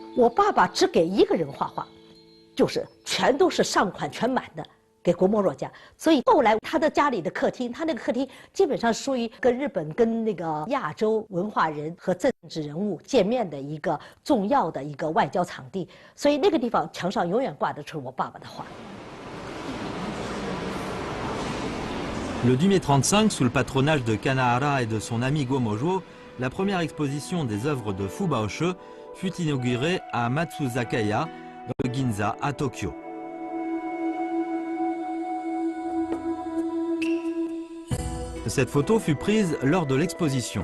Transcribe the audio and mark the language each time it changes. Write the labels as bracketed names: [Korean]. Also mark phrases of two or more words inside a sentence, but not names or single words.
[Chinese] 我爸爸只给一个人画画，就是全都是上款全满的给郭沫若家，所以后来他的家里的客厅，他那个客厅基本上属于跟日本跟那个亚洲文化人和政治人物见面的一个重要的一个外交场地，所以那个地方墙上永远挂的是我爸爸的画。 [French] Le 10 mai 35, sous le patronage de Kanahara et de son ami Go Mojuo, la première exposition des œuvres de Fubaoshe fut inaugurée à Matsuzakaya, dans le Ginza, à Tokyo. Cette photo fut prise lors de l'exposition.